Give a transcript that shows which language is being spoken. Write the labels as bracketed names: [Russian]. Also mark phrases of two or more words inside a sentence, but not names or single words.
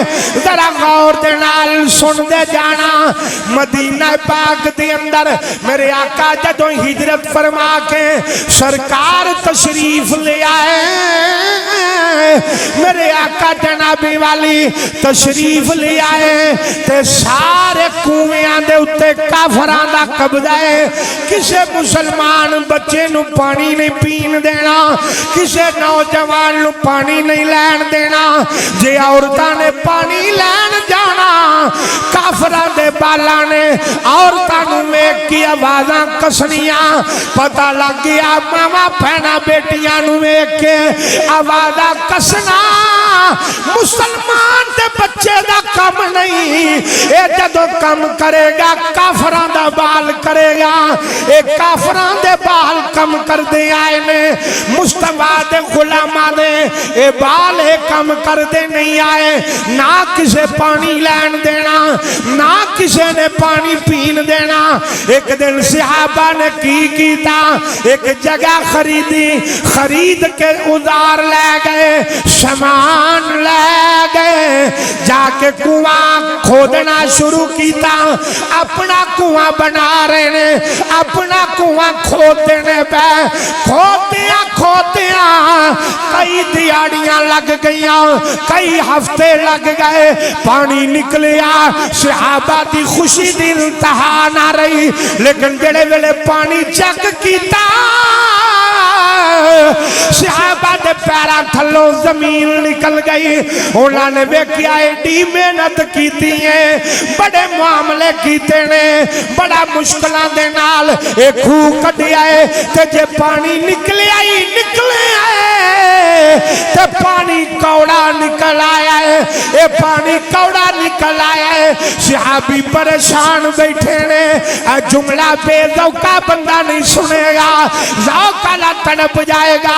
[Punjabi] ذرا غور دے نال سن دے جانا، مدینہ پاک دے اندر میرے آقا جدوں ہجرت فرما کے سرکار تشریف لے آئے، میرے آقا جنابی والی تشریف لے آئے تے سارے کنویں دے اتے کافراں دا قبضہ ہے، کسے مسلمان بچے نو پانی نہیں پین دینا، کسے نوجوان نو پانی نہیں لین دینا، جے عورتاں نے پانی لین جانا کافراں دے بالاں نے عورتاں نو ویکھ کے آوازاں کسنیاں، پتہ لگ گیا ماما بہنا بیٹیاں نو ویکھ کے آوازاں کسنا مسلمان دے بچے دا کم نہیں، اے جدو کم کرے گا کافراں دا بال کرے گا، اے کافراں دے بال کم کر دے آئے نے، مصطفیٰ دے غلاماں دے اے بال اے کم کر دے نہیں آئے، نہ کسے پانی لین دینا، نہ کسے نے پانی پین دینا۔ ایک دن صحابہ نے کی کیتا، ایک جگہ خریدی، خرید کے ادار لے گئے، سامان لے گئے، جا کے کنواں کھودنا شروع کیتا، اپنا کنواں بنا رہے نے، اپنا کنواں کھود دینے پہ کھودیاں کھودیاں کئی دیاڑیاں لگ گئیاں، کئی ہفتے لگ گئے، پانی نکلیا، صحابہ دی خوشی دی انتہا نہ رہی، لیکن جڑے ویلے پانی چیک کیتا صحابہ دے پیرا تھلوں زمین نکل گئی، انہوں نے ویکھیا ایڈی محنت کیتی ہے، بڑے معاملے کیتے نے، بڑا مشکلاں دے نال ایک خوہ کڈیا ہے تے جے پانی نکلے آئی تے پانی کوڑا نکل آیا ہے، اے پانی کوڑا نکل آیا ہے۔ صحابی پریشان بیٹھے نے، جملہ بے ذوقہ بندہ نہیں سنے گا، ذوقہ لا تڑپ جائے گا۔